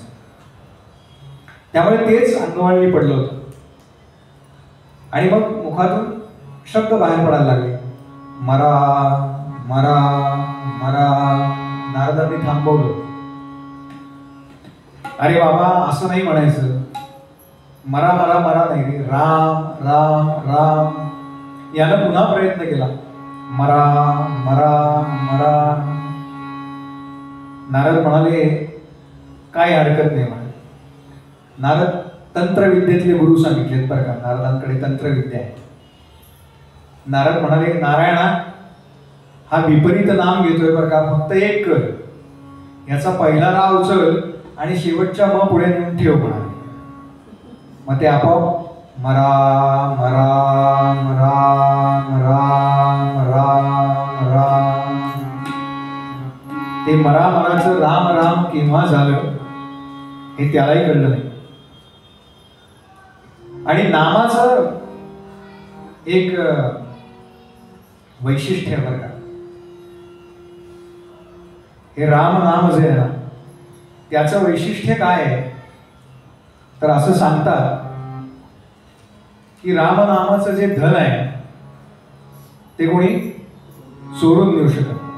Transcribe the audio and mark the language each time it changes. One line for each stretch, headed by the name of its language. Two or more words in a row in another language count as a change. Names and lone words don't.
Marathi: त्यामुळे तेच अंगवळणी पडलं होतं आणि मग मुखातून शब्द बाहेर पडायला लागले, मरा मरा मरा. नारदांनी थांबवलं. अरे बाबा, असं नाही म्हणायचं, मरा मरा मरा नाही रे, राम राम राम. यानं पुन्हा प्रयत्न केला, मरा मरा मरा. नारद म्हणाले काय हरकत नाही म्हणे. नारद तंत्रविद्येतले गुरु सांगितलेत बरं का, नारदांकडे तंत्रविद्या आहे. नारद म्हणाले, नारायणा हा विपरीत नाम घेतोय बरं का, फक्त एक कर, याचा पहिला रा उचल आणि शेवटच्या म पुढे नेऊन ठेव म्हणाले. मग ते आपोआप मरा मरा मरा मरा मरा मरा. ते मरा मराचं राम राम केव्हा झालं हे त्यालाही कळलं नाही. आणि नामाचं एक वैशिष्ट्य आहे बरं का. हे राम नाम जे आहे ना, त्याचं वैशिष्ट्य काय आहे तर असं सांगतात की रामनामाचं जे धन आहे ते कोणी चोरून नेऊ शकत.